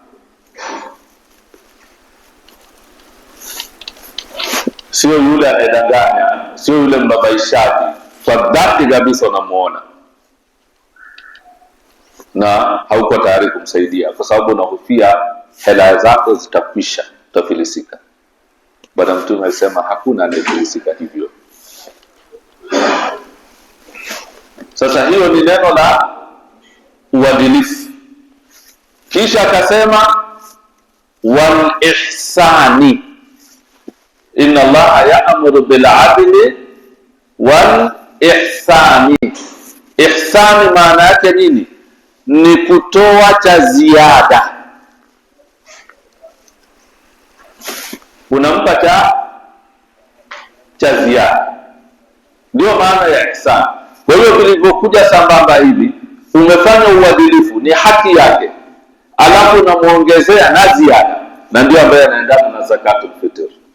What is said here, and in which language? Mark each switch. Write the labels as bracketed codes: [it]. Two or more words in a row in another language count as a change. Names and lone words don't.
[sw] Sio yule anayedanganya, sio yule mbabaishaji, kwa dhati kabisa unamuona na hauko tayari kumsaidia, kwa sababu unahofia hela zako zitakwisha, utafilisika. Bwana mtume alisema hakuna anayefilisika hivyo. Sasa hiyo ni neno la uadilifu. Kisha akasema [ar] والإحسان إن الله يأمر بالعدل والإحسان. [sw] Ihsani maana yake nini? Ni kutoa cha ziada. Unampa cha ziada, ndio maana ya ihsani. Kwa hiyo vilivyokuja sambamba hivi, umefanya uadilifu, ni haki yake, alafu unamuongezea na ziada, na ndio ambaye anaendana na [ar] زكاة الفطر.